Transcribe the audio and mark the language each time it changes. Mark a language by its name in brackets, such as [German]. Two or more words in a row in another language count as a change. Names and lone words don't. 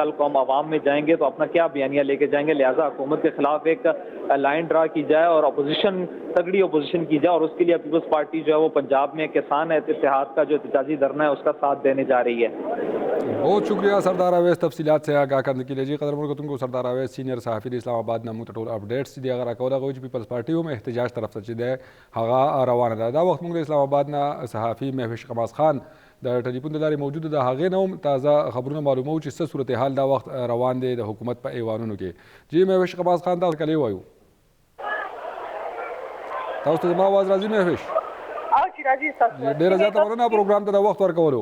[Urdu] کل کو ہم عوام میں جائیں گے تو اپنا کیا بیانیہ لے کے جائیں گے، لہٰذا حکومت کے خلاف ایک لائن ڈرا کی جائے اور اپوزیشن تگڑی اپوزیشن کی جائے، اور اس کے لیے پیپلز پارٹی جو ہے وہ پنجاب میں کسان اتحاد کا جو احتجاجی دھرنا ہے اس کا ساتھ دینے جا رہی ہے۔ بہت شکریہ سردار اویس تفصیلات سے آگاہ کرنے کے لیے جی قدر کو سردار اویس سینئر صحافی اسلام آباد [Pashto] نمو ټول اپډیټس دي هغه راکوله غوښتي پیپلز پارټي هم احتجاج طرف ته چې دی هغه روانه ده دا وخت موږ د اسلام آباد نه صحافي مهوش قماز خان د ټلیفون د لارې موجود ده هغې نه هم تازه خبرونه معلوموو چې څه صورتحال دا وخت روان دی د حکومت په ایوانونو کې جی مهوش قماز خان تاسو کله وایو تاسو ته زما آواز راځي مهوش ډېره زیاته مننه پروګرام ته د وخت ورکولو